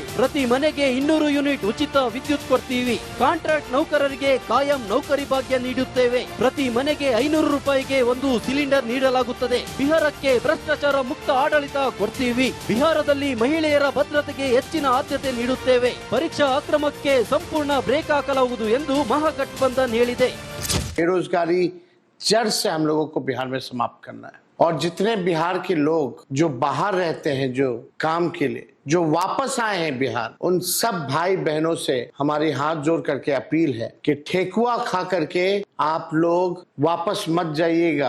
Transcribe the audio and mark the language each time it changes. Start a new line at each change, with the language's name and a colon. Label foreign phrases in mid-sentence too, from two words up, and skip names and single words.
Kannada: ಪ್ರತಿ ಮನೆಗೆ 200 ಯೂನಿಟ್ ಉಚಿತ ವಿದ್ಯುತ್ ಕೊಡ್ತೀವಿ. ಕಾಂಟ್ರಾಕ್ಟ್ ನೌಕರರಿಗೆ ಕಾಯಂ ನೌಕರಿ ಭಾಗ್ಯ ನೀಡುತ್ತೇವೆ. ಪ್ರತಿ ಮನೆಗೆ 500 ರೂಪಾಯಿಗೆ ಒಂದು ಸಿಲಿಂಡರ್ ನೀಡಲಾಗುತ್ತದೆ. ಬಿಹಾರಕ್ಕೆ ಭ್ರಷ್ಟಾಚಾರ ಮುಕ್ತ ಆಡಳಿತ ಕೊಡ್ತೀವಿ. ಬಿಹಾರದಲ್ಲಿ ಮಹಿಳೆಯರ ಭದ್ರತೆಗೆ ಹೆಚ್ಚಿನ ಆದ್ಯತೆ ನೀಡುತ್ತೇವೆ. ಪರೀಕ್ಷಾ ಅಕ್ರಮಕ್ಕೆ ಸಂಪೂर्ण ಬ್ರೇಕ್ ಹಾಕಲಾಗುವುದು ಎಂದು ಮಹಾಗಠಬಂಧನ್ ಹೇಳಿದೆ.
Hindi: बेरोजगारी जड़ से हम लोगों को बिहार में समाप्त करना है और जितने बिहार के लोग जो बाहर रहते हैं जो काम के लिए जो वापस आए हैं बिहार, उन सब भाई बहनों से हमारी हाथ जोड़ करके अपील है कि ठेकुआ खा करके आप लोग वापस मत जाइएगा.